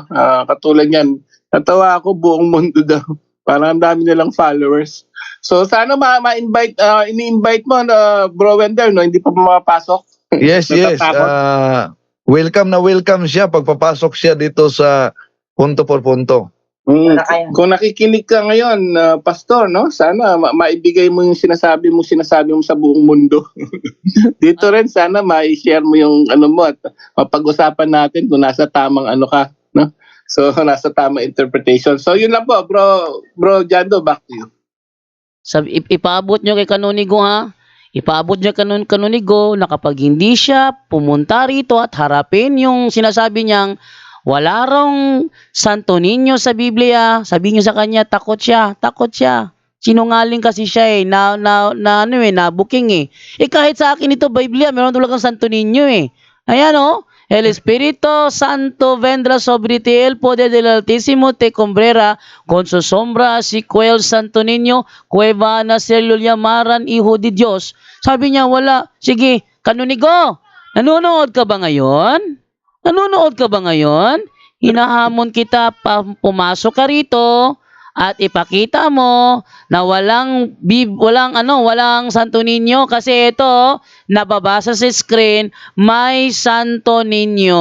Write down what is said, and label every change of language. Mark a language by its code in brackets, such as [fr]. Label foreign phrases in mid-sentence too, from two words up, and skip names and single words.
[tl] Katulad yan, natawa ako buong mundo daw. Parang ang dami nilang followers. So, sana ma-invite, ini-invite mo, Bro Wendell, no? Hindi pa mapasok. [en] Yes, yes. [tl] Natatakot. Welcome na welcome siya pagpapasok siya dito sa punto por punto. Kung nakikinig ka ngayon, pastor, no? Sana maibigay mo yung sinasabi mo sa buong mundo. Dito rin sana mai-share mo yung ano mo at mapag-usapan natin kung nasa tamang ano ka, no? So nasa tamang interpretation. So yun lang po, [en] bro Jando, back to you. [tl] Sabi, ipaabot nyo kay Kanunigo ha. Ipaabot nyo kay Kanunigo na kapag hindi siya pumunta rito at harapin yung sinasabi niyang wala rong Santo Niño sa Biblia, sabihin nyo sa kanya, takot siya. Sinungaling kasi siya na-booking kahit sa akin ito, Biblia, meron talagang Santo Niño Ayan [es] El Espíritu Santo vendrá sobre ti, el poder del Altísimo te cumplirá con su sombra, así que el Santo Niño, que va a nacer, lo llamaran Hijo de Dios. [tl] Sabi niya, wala. Sige, Kanunigo, nanonood ka ba ngayon? Hinahamon kita, pumasok ka rito at ipakita mo na walang Santo Niño kasi ito nababasa sa screen, may Santo Niño.